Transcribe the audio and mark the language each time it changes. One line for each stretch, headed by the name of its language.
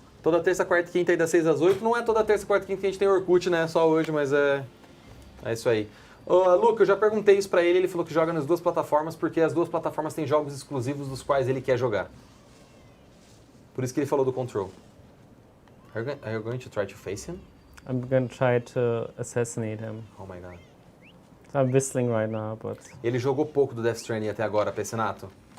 Portuguese: Toda terça, quarta e quinta aí das 6 às 8. Não é toda terça, quarta e quinta que a gente tem Orkut, né? Só hoje, mas é isso aí. Luca, eu já perguntei isso pra ele. Ele falou que joga nas duas plataformas porque as duas plataformas têm jogos exclusivos dos quais ele quer jogar. Por isso que ele falou do Control.
English: Are you going to try to face him? I'm gonna try to assassinate him. Oh my god. I'm whistling right now, but...
Portuguese: Ele jogou pouco do Death Stranding até agora, Pessinato.